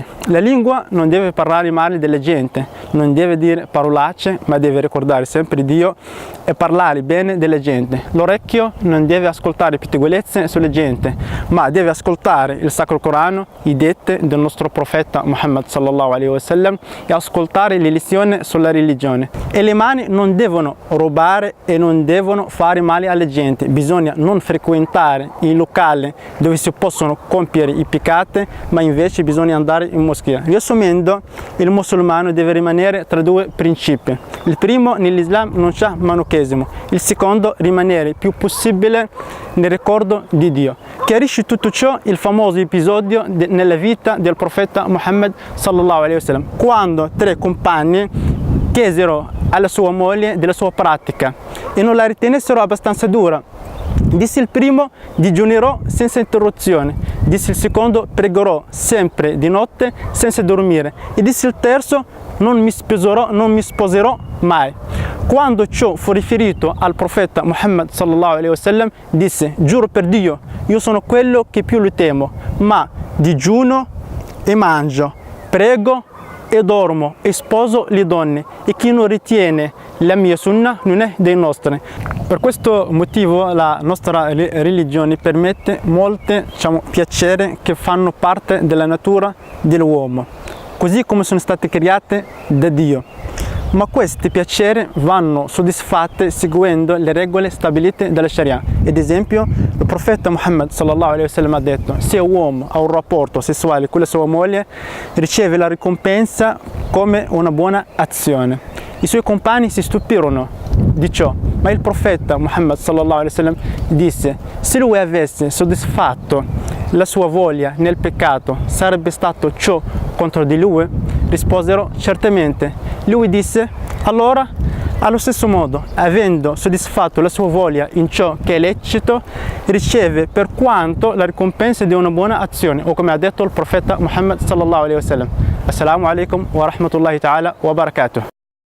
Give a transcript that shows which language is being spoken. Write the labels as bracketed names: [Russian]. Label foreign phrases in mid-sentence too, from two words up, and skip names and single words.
[Italian] La lingua non deve parlare male della gente, non deve dire parolacce, ma deve ricordare sempre Dio e parlare bene della gente. L'orecchio non deve ascoltare pettegolezze sulla gente, ma deve ascoltare il Sacro Corano, i detti del nostro profeta Muhammad [Arabic] صلى الله عليه وسلم [Italian] e ascoltare le lezioni sulla religione. E le mani non devono rubare e non devono fare male alla gente. Bisogna non frequentare i locali dove si possono compiere i peccati, ma invece bisogna andare in moschea. Riassumendo, il musulmano deve rimanere tra due principi. Il primo: nell'Islam non c'è manuchesimo. Il secondo: rimanere il più possibile nel ricordo di Dio. Chiarisce tutto ciò il famoso episodio nella vita del profeta Muhammad [Arabic] صلى الله عليه وسلم, [Italian] quando tre compagni chiesero alla sua moglie della sua pratica e non la ritenessero abbastanza dura. Disse il primo: digiunerò senza interruzione. Disse il secondo: pregherò sempre di notte senza dormire. E disse il terzo: non mi sposerò mai. Quando ciò fu riferito al profeta Muhammad [Arabic] صلى الله عليه وسلم, [Italian] disse: giuro per Dio, io sono quello che più lo temo, ma digiuno e mangio, prego e dormo e sposo le donne, e chi non ritiene la mia sunna non è dei nostri. Per questo motivo la nostra religione permette molti piaceri che fanno parte della natura dell'uomo, così come sono state create da Dio. Ma questi piaceri vanno soddisfatti seguendo le regole stabilite dalla Sharia. Ad esempio, il profeta Muhammad [Arabic] صلى الله عليه وسلم [Italian] ha detto: se un uomo ha un rapporto sessuale con la sua moglie, riceve la ricompensa come una buona azione. I suoi compagni si stupirono di ciò, ma il profeta Muhammad [Arabic] صلى الله عليه وسلم [Italian] disse: se lui avesse soddisfatto la sua voglia nel peccato, sarebbe stato ciò contro di lui? Risposero: certamente. Lui disse: allora, allo stesso modo, avendo soddisfatto la sua voglia in ciò che è lecito, riceve per quanto la ricompensa di una buona azione, o come ha detto il profeta Muhammad [Arabic] صلى الله عليه وسلم. السلام عليكم ورحمة الله تعالى وبركاته.